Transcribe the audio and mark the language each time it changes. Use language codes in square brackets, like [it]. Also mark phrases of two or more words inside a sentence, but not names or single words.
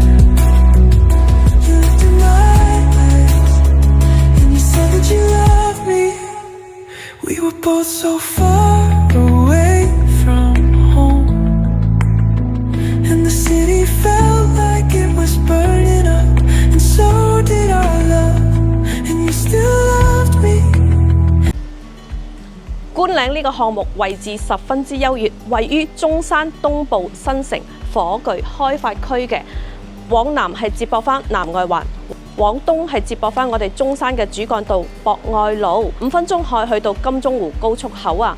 [en] You looked in my eyes, and you said that you loved me.We were both so far away from home, and the city felt like it was burning up, and so did our love, and you still loved me. [yue] 觀嶺呢個項目位置十分之優越，位於中山東部新城火炬開發區嘅，往南係接駁翻南外環。往東係接駁翻我哋中山嘅主幹道博愛路，5分鐘可以去到金鐘湖高速口啊！